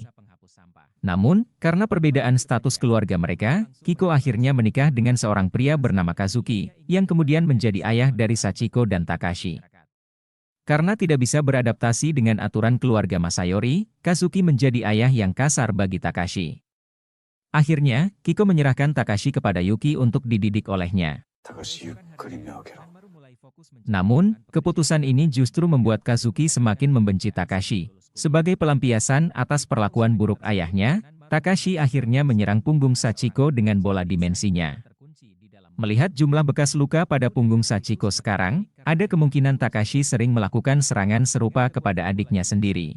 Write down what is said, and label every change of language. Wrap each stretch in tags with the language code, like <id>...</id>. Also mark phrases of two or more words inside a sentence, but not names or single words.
<id>Namun, karena perbedaan status keluarga mereka, Kiko akhirnya menikah dengan seorang pria bernama Kazuki, yang kemudian menjadi ayah dari Sachiko dan Takashi. Karena tidak bisa beradaptasi dengan aturan keluarga Masayori, Kazuki menjadi ayah yang kasar bagi Takashi. Akhirnya, Kiko menyerahkan Takashi kepada Yuki untuk dididik olehnya.</id> <ja>高しゆっくり目を開けろ。</ja> <id>Namun, keputusan ini justru membuat Kazuki semakin membenci Takashi. Sebagai pelampiasan atas perlakuan buruk ayahnya, Takashi akhirnya menyerang punggung Sachiko dengan bola dimensinya. Melihat jumlah bekas luka pada punggung Sachiko sekarang, ada kemungkinan Takashi sering melakukan serangan serupa kepada adiknya sendiri.</id>